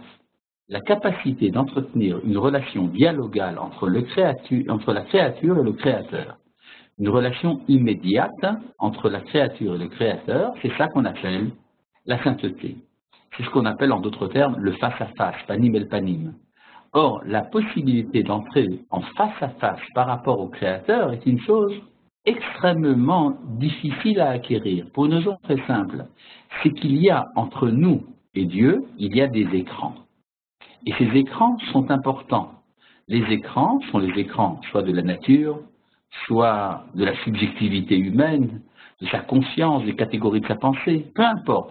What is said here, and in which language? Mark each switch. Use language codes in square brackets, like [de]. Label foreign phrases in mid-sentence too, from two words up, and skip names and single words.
[fr] La capacité d'entretenir une relation dialogale entre la créature et le créateur. Une relation immédiate entre la créature et le créateur, c'est ça qu'on appelle la sainteté. C'est ce qu'on appelle en d'autres termes le face-à-face, [he] פנים אל פנים. [fr] Or, la possibilité d'entrer en face-à-face par rapport au créateur est une chose extrêmement difficile à acquérir, pour une raison très simple. C'est qu'il y a entre nous et Dieu, il y a des écrans. Et ces écrans sont importants. Les écrans sont les écrans soit de la nature, soit de la subjectivité humaine, de sa conscience, des catégories de sa pensée, peu importe.